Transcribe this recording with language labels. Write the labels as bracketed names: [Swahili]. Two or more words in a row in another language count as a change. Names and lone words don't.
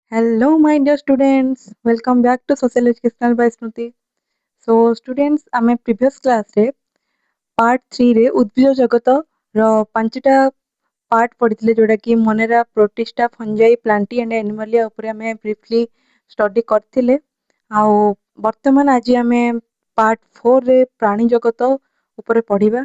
[English] Hello, my dear students. Welcome back to Social Educational by Smriti. So, students, [Odia] ଆମେ [English] previous class [Odia] ରେ part 3 ରେ ଉଦ୍ଭିଦ ଜଗତ ର 5ଟା ପାର୍ଟ ପଢିଥିଲେ ଯୋଉଟା କି ମନେରା, ପ୍ରୋଟିଷ୍ଟା, ଫଞ୍ଜାଇ, ପ୍ଲାଣ୍ଟି ଆଣ୍ଡ ଆନିମାଲିଆ ଉପରେ ଆମେ [English] briefly study [Odia] କରିଥିଲେ। ଆଉ ବର୍ତ୍ତମାନ ଆଜି ଆମେ ପାର୍ଟ 4 ରେ ପ୍ରାଣୀ ଜଗତ ଉପରେ ପଢିବା।